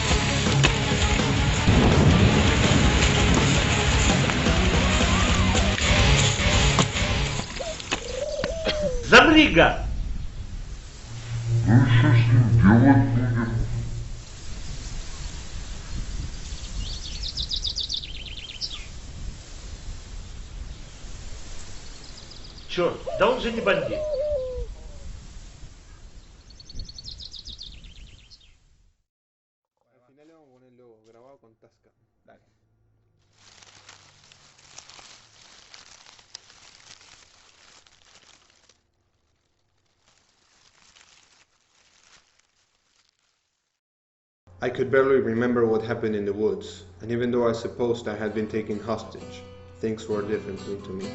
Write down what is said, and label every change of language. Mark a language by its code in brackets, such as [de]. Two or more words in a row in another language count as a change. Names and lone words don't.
[ru] Замри, гад! Ну что с ним делать будем? Черт, да он же не бандит. [es] Al final le vamos a ponerlo grabado con Tascam. Dale. [en] I could barely remember what happened in the woods, and even though I supposed I had been taken hostage, things were differently to me.